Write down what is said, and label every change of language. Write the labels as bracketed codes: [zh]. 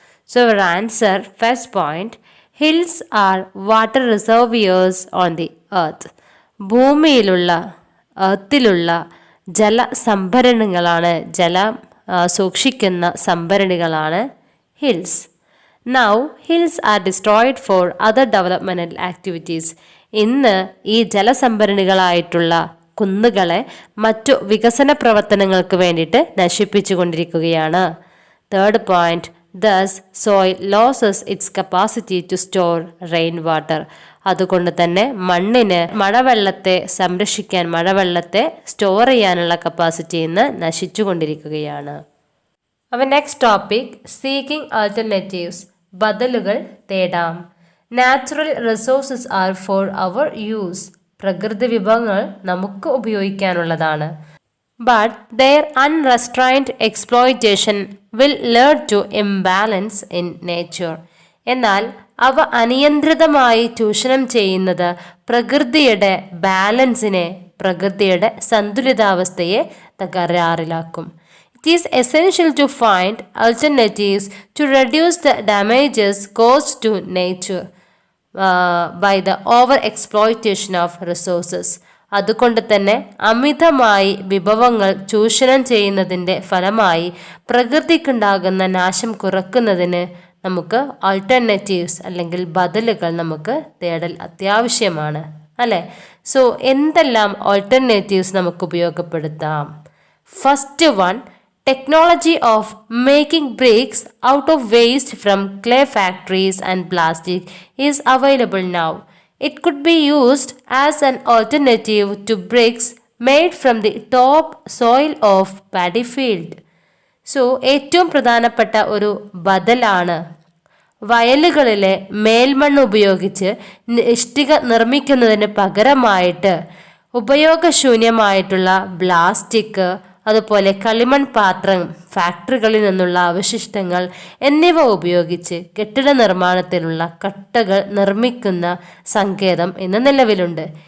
[en] So our answer, first point, hills are water reservoirs on the earth. [ml] ഭൂമിയിലുള്ള എർത്തിലുള്ള ജലസംഭരണികളാണ്, ജലം സൂക്ഷിക്കുന്ന സംഭരണികളാണ് hills. [en] Now hills are destroyed for other developmental activities. [ml] ഇന്ന് ഈ ജലസംഭരണികളായിട്ടുള്ള കുന്നുകളെ മറ്റു വികസന പ്രവർത്തനങ്ങൾക്ക് വേണ്ടിയിട്ട് നശിപ്പിച്ചുകൊണ്ടിരിക്കുകയാണ്. [en] Third point, thus soil loses its capacity to store rain water. [ml] അതുകൊണ്ട് തന്നെ മണ്ണിന് മഴവെള്ളത്തെ സംരക്ഷിക്കാൻ, മഴവെള്ളത്തെ സ്റ്റോർ ചെയ്യാനുള്ള കപ്പാസിറ്റി ഇന്ന് നശിച്ചുകൊണ്ടിരിക്കുകയാണ്. [en] അപ്പോൾ next topic, seeking alternatives. [ml] ബദലുകൾ തേടാം. [en] Natural resources are for our use. [ml] പ്രകൃതി വിഭവങ്ങൾ നമുക്ക് ഉപയോഗിക്കാനുള്ളതാണ്. [en] But their unrestrained exploitation will lead to imbalance in nature. [ml] എന്നാൽ അവ അനിയന്ത്രിതമായി ചൂഷണം ചെയ്യുന്നത് പ്രകൃതിയുടെ ബാലൻസിനെ, പ്രകൃതിയുടെ സന്തുലിതാവസ്ഥയെ തകരാറിലാക്കും. [en] It is essential to find alternatives to reduce the damages caused to nature by the over exploitation of resources. [ml] അതുകൊണ്ട് തന്നെ അമിതമായി വിഭവങ്ങൾ ചൂഷണം ചെയ്യുന്നതിൻ്റെ ഫലമായി പ്രകൃതിക്കുണ്ടാകുന്ന നാശം കുറയ്ക്കുന്നതിന് നമുക്ക് ആൾട്ടർനേറ്റീവ്സ് അല്ലെങ്കിൽ ബദലുകൾ നമുക്ക് തേടൽ അത്യാവശ്യമാണ്, അല്ലേ? സോ എന്തെല്ലാം ആൾട്ടർനേറ്റീവ്സ് നമുക്ക് ഉപയോഗപ്പെടുത്താം? [en] First one, technology of making bricks out of waste from clay factories and plastic is available now. It could be used as an alternative to bricks made from the top soil of paddy field. [ml] So, ഏറ്റവും പ്രധാനപ്പെട്ട ഒരു ബദലാണ് വയലുകളിലെ മേൽമണ്ണ് ഉപയോഗിച്ച് ഇഷ്ടിക നിർമ്മിക്കുന്നതിന് പകരമായിട്ട് ഉപയോഗശൂന്യമായിട്ടുള്ള plastic, അതുപോലെ കളിമൺ പാത്രം, ഫാക്ടറികളിൽ നിന്നുള്ള അവശിഷ്ടങ്ങൾ എന്നിവ ഉപയോഗിച്ച് കെട്ടിട നിർമ്മാണത്തിലുള്ള കട്ടകൾ നിർമ്മിക്കുന്ന സങ്കേതം ഇന്ന് നിലവിലുണ്ട്.